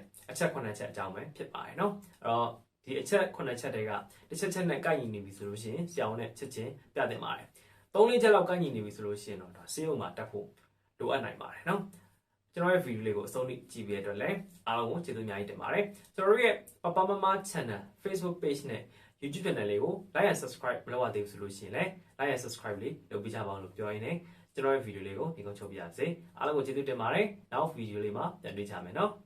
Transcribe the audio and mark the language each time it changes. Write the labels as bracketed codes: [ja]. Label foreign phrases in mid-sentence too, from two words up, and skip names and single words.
[my] တဲ့အချက်9ချက်အကြောင်းပဲဖြစ်ပါတယ်နော်အဲ့တော့ဒီအချက်9ချက်တွေကတစ်ချက်နဲ့ကိုက်ညီနေပြီဆိုလို့ရှိရင်ဆရာဝန်နဲ့ချက်ချင်းပြတင်ပါတယ်3-4ချက်လောက်ကိုက်ညီနေပြီဆိုလို့ရှိရင်တော့ဒါဆေးရုံမှာတက်ဖို့လိုအပ်နိုင်ပါတယ်နော်ကျွန်တော်ရဲ့ဗီဒီယိုလေးကိုအဆုံးထိကြည့်ပြီးတဲ့အတွက်လည်းအားလုံးကိုကျေးဇူးအများကြီးတင်ပါတယ်ကျွန်တော်တို့ရဲ့ပပမမ channel Facebook page နဲ့ YouTube channel လေးကို [en] like and subscribe [my] မလုပ်ရသေးဘူးဆိုလို့ရှိရင်လည်း [en] like and subscribe [my] လေးလုပ်ပေးကြပါဦးလို့ပြောရင်းနဲ့ကျွန်တော်ရဲ့ဗီဒီယိုလေးကိုဒီကုန်းချုပ်ပြရစေအားလုံးကိုကျေးဇူးတင်ပါတယ်နောက်ဗီဒီယိုလေးမှာပြန်တွေ့ကြမယ်နော်